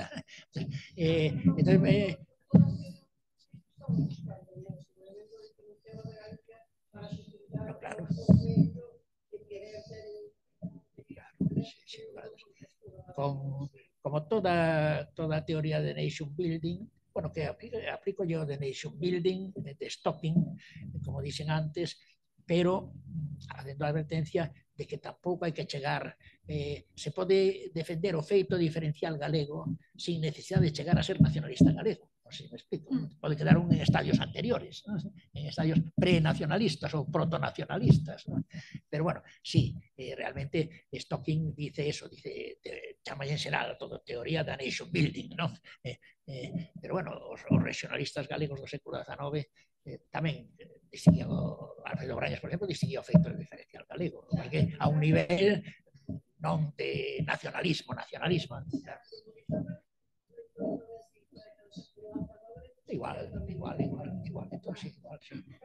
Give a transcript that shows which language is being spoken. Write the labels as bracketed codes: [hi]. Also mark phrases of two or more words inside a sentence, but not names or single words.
[gl] Entón, no, claro. [es] Como toda teoría de [en] nation building, [es] bueno, que aplico yo de [en] nation building, [gl] de stocking, [es] como dicen antes, [gl] pero facendo a advertencia de que tampouco hai que chegar, se pode defender o feito diferencial galego sin necesidade de chegar a ser nacionalista galego. Non sei se me explico. Pode quedar en estadios anteriores, ¿no? En estadios prenacionalistas ou protonacionalistas, ¿no? [es] Pero bueno, sí, realmente Stocking dice eso, dice, [gl] chama en xeral todo teoría da [en] nation building, [es] ¿no? [gl] Pero bueno, os regionalistas galegos do século XIX tamén distinguían Alfredo Brañas, por exemplo, distinguía o feito diferencial galego, porque a un nivel non de nacionalismo, igual, [es] entonces igual, sí.